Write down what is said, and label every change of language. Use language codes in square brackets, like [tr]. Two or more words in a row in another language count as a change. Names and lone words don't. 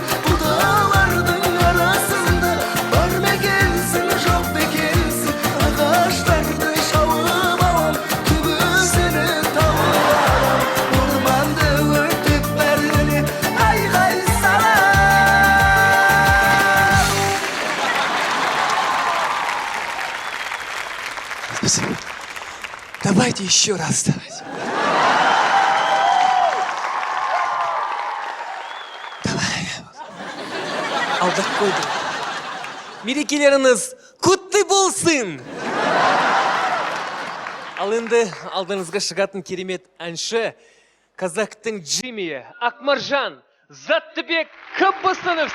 [kk] Бұдалардың арасында бар екенсің, жоқ екенсің. Ағаштарды шауып алам, түбі сені тауып алам. Орманды өртеп бәріне айғай салам. [ru] Спасибо. Давайте еще раз. Давай. [kk] Алдап қойдым. Мерекелеріңіз құтты болсын! Ал енді алдыңызға шығатын керемет әнші қазақтың Джимми, Акмаржан, Заттыбек Кыбысынов.